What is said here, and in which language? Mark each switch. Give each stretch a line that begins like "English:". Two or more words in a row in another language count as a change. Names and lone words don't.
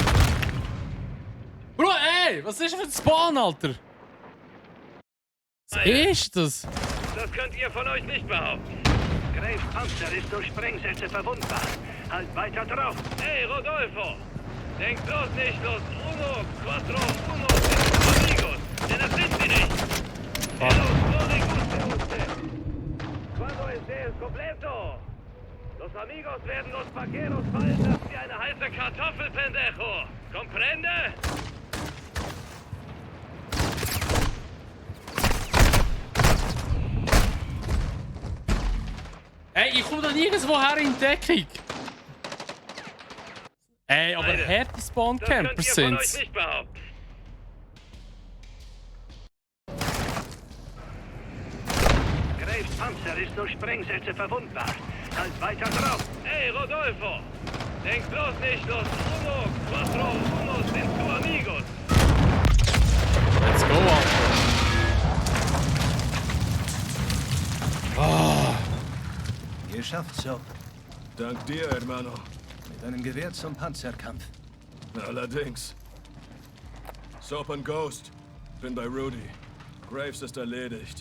German: Bro, ey, was ist das für ein Spawn, Alter? Was ist das? Das könnt ihr von euch nicht behaupten. Graves Panzer ist durch Sprengsätze verwundbar. Halt weiter drauf. Hey, Rodolfo! Denk bloß nicht los.
Spanish: Uno, cuatro, uno sind tu amigos.
German: Denn das sind sie nicht.
Spanish: Ellos no le guste usted. Cuando esté el completo. Los amigos
German: werden los vaqueros fallen lassen wie eine heiße Kartoffel, pendejo.
Spanish: Comprende?
German: Ey, ich komme da nirgendwo her in Deckung. Ey, aber harte Spawn-Camper sind's. Graves Panzer ist durch Sprengsätze verwundbar. Halt weiter drauf. Hey, Rodolfo! Denk bloß nicht los.
Spanish: Uno, cuatro, unos sind tu amigos.
English: Let's go,
German: Alter. Oh. Geschafft, Soap. Dank dir, Hermano. Mit einem Gewehr zum Panzerkampf. Allerdings. Soap und Ghost. Bin bei Rudy. Graves ist erledigt.